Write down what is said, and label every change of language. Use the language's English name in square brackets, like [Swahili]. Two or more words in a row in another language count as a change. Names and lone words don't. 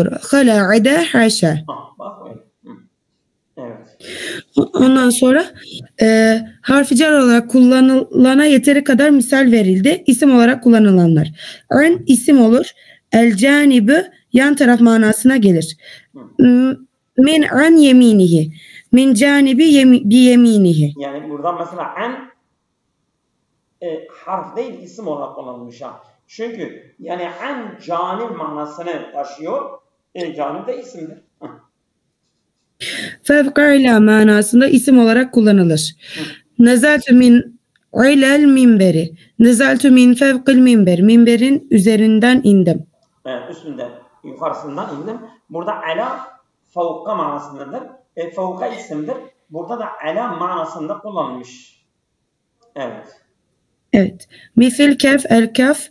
[Arabic] خلا، عدا، حاشا. [Turkish] Evet. Ondan sonra harfi cer olarak kullanılana yeteri kadar misal verildi. İsim olarak kullanılanlar. An isim olur. [Arabic] الجانب [Turkish] yan taraf manasına gelir. [Arabic] من عن يمينه. من جانب بيمينه. [Turkish] Yani buradan mesela an harf değil isim olarak kullanılmış. Çünkü yani an canib manasını taşıyor. Canib de isimdir. Fevkayla manasında isim olarak kullanılır. [Arabic] نزلت من على المنبر. نزلت من فوق المنبر. [Turkish] Minberin üzerinden indim. Üstünden, yukarısından indim. Burada [Arabic] على فوق [Turkish] manasındadır. Fevka isimdir. Burada da ala manasında kullanılmış. Evet. Evet. Misil kef, [Arabic] الكاف.